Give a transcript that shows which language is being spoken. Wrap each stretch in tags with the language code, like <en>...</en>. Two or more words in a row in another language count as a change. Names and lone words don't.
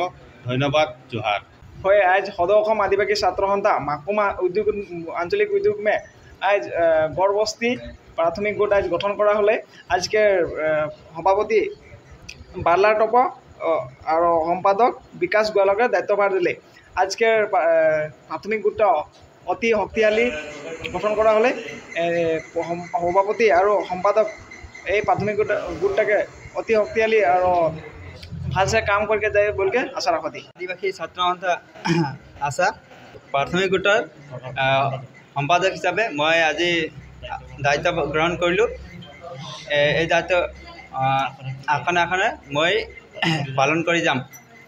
<sck>धन्यवाद। जोहार। হয় आज সদর অসম আদিবাসী ছাত্র সন্থা মাকুম উদ্যোগ আঞ্চলিক উদ্যোগ মে आज গড়বস্তি প্রাথমিক গোট आज গঠন করা হলে আজকে সভাপতি বার্লা টপ আর সম্পাদক বিকাশ গোয়ালকে দায়িত্বভার দিলে আজকের প্রাথমিক গোটটা অতি শক্তিশালী গঠন করা হলে সভাপতি আর সম্পাদক এই প্রাথমিক গোটটাকে অতি শক্তিশালী আর ভালসে কাম করকে যায় বলকে আশা রাখতি।</sck> <as>আদিবাসী ছাত্র সন্থা আশা প্রাথমিক গোটৰ সম্পাদক হিচাপে মই আজি দায়িত্ব গ্ৰহণ কৰিলোঁ। এই দায়িত্ব আখনে আখনে মই পালন কৰি যাম।</as>